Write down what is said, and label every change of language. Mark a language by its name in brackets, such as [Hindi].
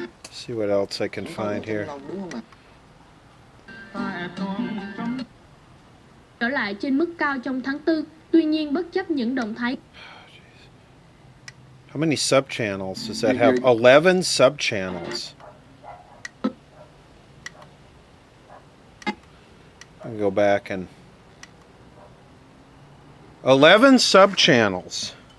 [English] See what else I can find here. [Vietnamese] Trở lại trên mức cao trong tháng 4, tuy nhiên bất chấp những động thái. [English] How many subchannels does that have? 11 subchannels. I'll go back and 11 subchannels.